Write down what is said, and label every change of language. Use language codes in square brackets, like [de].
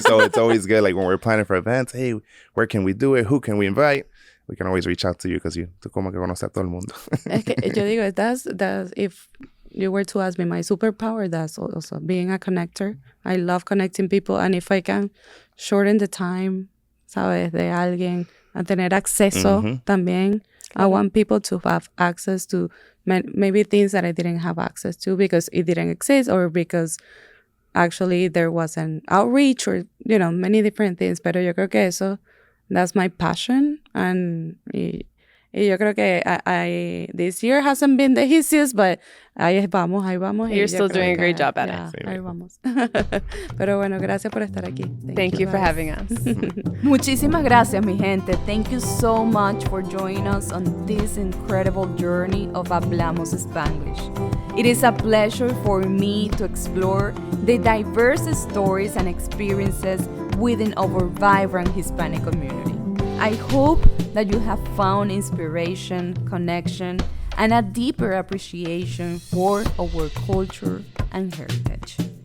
[en] So it's always good, like when we're planning for events, hey, where can we do it? Who can we invite? We can always reach out to you because [es] tú como que conoces a todo el mundo. Es que yo digo, [en] that's if you were to ask me, my superpower, that's also being a connector. I love connecting people, and if I can shorten the time, [es] ¿sabes? De alguien a tener acceso también. [en] I want people to have access to maybe things that I didn't have access to because it didn't exist or because actually there was an outreach or, many different things. [es] Pero yo creo que eso, [en] that's my passion. And [es] yo creo que [en] this year hasn't been the easiest, but [es] ahí vamos. [en] You're still doing a great job at [es] it. Ahí vamos. Pero bueno, gracias por estar aquí. [en] Thank you for having us. [es] Muchísimas gracias, mi gente. [en] Thank you so much for joining us on this incredible journey of Hablamos Spanglish. It is a pleasure for me to explore the diverse stories and experiences within our vibrant Hispanic community. I hope that you have found inspiration, connection, and a deeper appreciation for our culture and heritage.